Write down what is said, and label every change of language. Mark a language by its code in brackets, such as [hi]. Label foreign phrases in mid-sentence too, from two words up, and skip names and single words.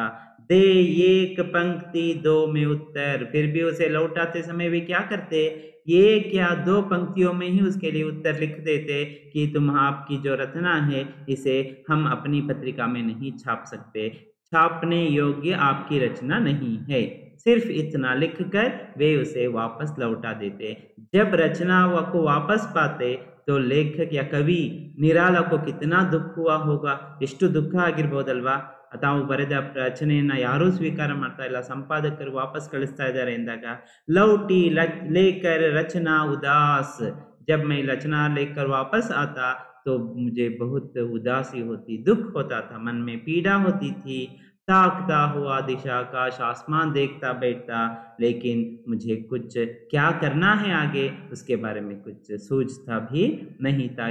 [hi] दे एक पंक्ति दो में उत्तर, फिर भी उसे लौटाते समय वे क्या करते, ये क्या दो पंक्तियों में ही उसके लिए उत्तर लिख देते कि तुम, आपकी जो रचना है इसे हम अपनी पत्रिका में नहीं छाप सकते, छापने योग्य आपकी रचना नहीं है। सिर्फ इतना लिखकर वे उसे वापस लौटा देते। जब रचना को वापस पाते तो लेखक या कवि निराला को कितना दुख हुआ होगा, [kn] ಎಷ್ಟು ದುಃಖ ಆಗಿರ್ಬೋದಲ್ವಾ। ತಾವು ಬರೆದ ರಚನೆಯನ್ನ ಯಾರೂ ಸ್ವೀಕಾರ ಮಾಡ್ತಾ ಇಲ್ಲ, ಸಂಪಾದಕರು ವಾಪಸ್ ಕಳಿಸ್ತಾ ಇದ್ದಾರೆ ಎಂದಾಗ, [hi] लौटी लेकर रचना उदास, जब मैं रचना लेकर वापस आता तो मुझे बहुत उदासी होती, दुख होता था, मन में पीड़ा होती थी। ताकता हुआ दिशा आकाश, आसमान देखता बैठता, लेकिन मुझे कुछ क्या करना है आगे उसके बारे में कुछ सूझता भी नहीं था।